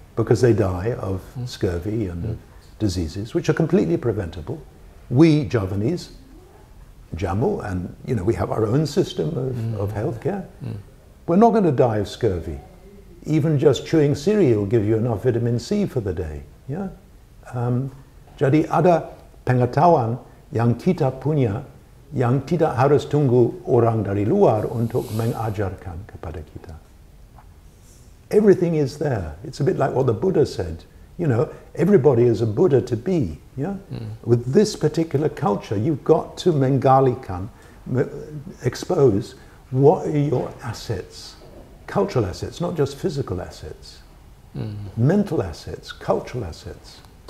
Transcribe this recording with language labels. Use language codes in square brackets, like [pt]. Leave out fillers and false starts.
[en] Because they die of scurvy and of diseases, which are completely preventable. We Javanese, Jammu, and we have our own system of healthcare. We're not going to die of scurvy. Even just chewing cereal will give you enough vitamin C for the day. Yeah? [id] Jadi ada pengetahuan yang kita punya yang tidak harus tunggu orang dari luar untuk mengajarkan kepada kita. [en] Everything is there. It's a bit like what the Buddha said. Everybody is a Buddha to be. Yeah? With this particular culture, you've got to menggalikan, expose what are your assets, cultural assets, not just physical assets, mental assets, cultural assets.